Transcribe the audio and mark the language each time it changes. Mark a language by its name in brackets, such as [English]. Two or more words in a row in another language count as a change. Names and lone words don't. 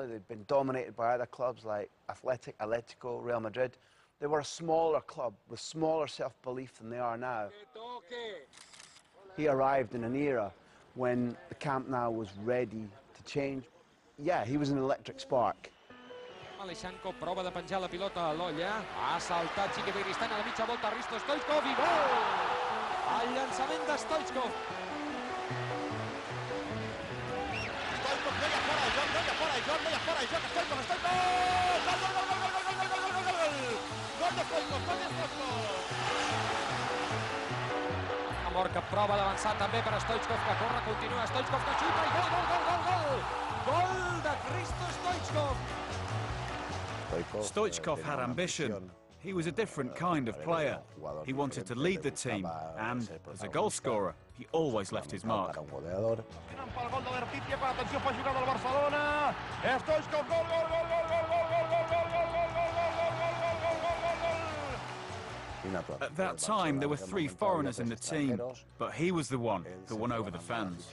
[English] They'd been dominated by other clubs like Atletico, Real Madrid. They were a smaller club with smaller self-belief than they are now. He arrived in an era when the Camp Nou was ready to change. Yeah, he was an electric spark. [Catalan] Aleixanco prova de penjar la pilota a l'olla. Ha saltat Xique Beristain a la mitja volta. Hristo, Stoichkov i gol! El llançament de Stoichkov. Stoichkov deia fora, Joan deia fora, Joan deia fora, Joan, Stoichkov, Stoichkov! Gol, gol, gol, gol, gol, gol, gol, gol, gol, gol, gol! Gol de Stoichkov, gol de Stoichkov! Amor que prova d'avançar també per a Stoichkov, que corre, continua, Stoichkov que xuta i gol, gol, gol, gol, gol! Gol de Hristo Stoichkov! [English] Stoichkov had ambition. He was a different kind of player. He wanted to lead the team, and as a goal scorer, he always left his mark. At that time, there were 3 foreigners in the team, but he was the one who won over the fans.